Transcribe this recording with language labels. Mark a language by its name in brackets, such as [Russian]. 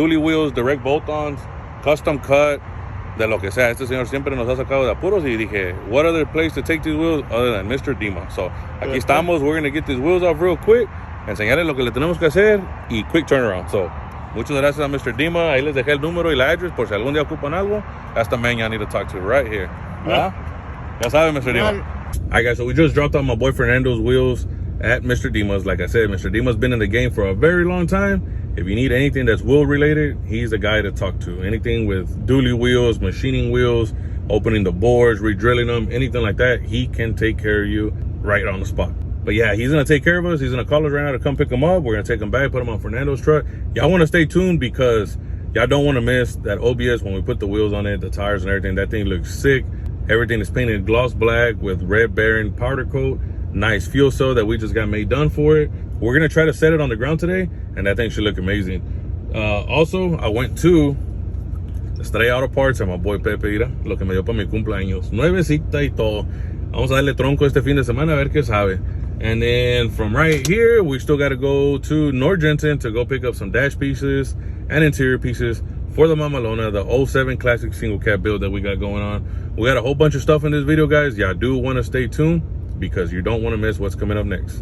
[English] Dually wheels, direct bolt-ons, custom cut, [Spanish] de lo que sea. Este señor siempre nos ha sacado de apuros y dije, [English] what other place to take these wheels other than Mr. Dima? So, [Spanish] aquí estamos. [English] We're going to get these wheels off real quick, [Spanish] enseñarles lo que le tenemos que hacer y [English] quick turnaround. [Spanish] So, muchas gracias a Mr. Dima. Ahí les dejé el número y la address por si algún día ocupan algo. [English] That's the man y'all need to talk to right here. [Spanish] ¿Verdad? Ya saben, [English] Mr. Dima. All right, guys, so we just dropped off my boy Fernando's wheels at Mr. Dima's. Like I said, Mr. Dima's been in the game for a very long time. If you need anything that's wheel related, he's the guy to talk to. Anything with dually wheels, machining wheels, opening the boards, re-drilling them, anything like that, he can take care of you right on the spot. But yeah, he's going to take care of us. He's going to call us right now to come pick him up. We're going to take him back, put him on Fernando's truck. Y'all want to stay tuned because y'all don't want to miss that OBS when we put the wheels on it, the tires and everything. That thing looks sick. Everything is painted gloss black with red Baron powder coat. Nice fuel cell that we just got made done for it. We're going to try to set it on the ground today, and that thing should look amazing. Also, I went to Estrella Auto Parts and my boy Pepe, [Spanish] mira, lo que me dio para mi cumpleaños. Nuevecita y todo. Vamos a darle tronco este fin de semana a ver qué sabe. [English] And then from right here, we still got to go to Nordjensen to go pick up some dash pieces and interior pieces for the Mamalona, the 07 classic single cab build that we got going on. We got a whole bunch of stuff in this video, guys. Y'all do want to stay tuned because you don't want to miss what's coming up next.